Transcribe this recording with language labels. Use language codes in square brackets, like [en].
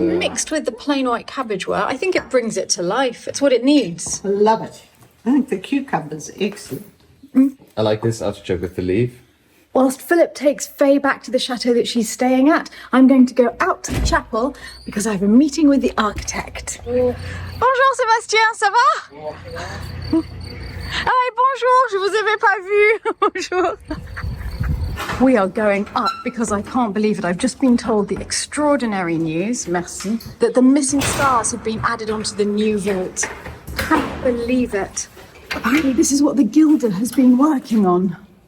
[en] mixed with the plain white cabbage were, I think it brings it to life. It's what it needs. Love it. I think the cucumber's excellent. I like this artichoke with the leaf. Whilst Philip takes Faye back to the chateau that she's staying at, I'm going to go out to the chapel because I have a meeting with the architect. [fr] Bonjour Sébastien, ça va? Hi, bonjour, je vous avais pas vu. Bonjour. [en] We are going up because I can't believe it. I've just been told the extraordinary news, merci, that the missing stars have been added onto the new vault. Can't believe it. Apparently this is what the gilder has been working on.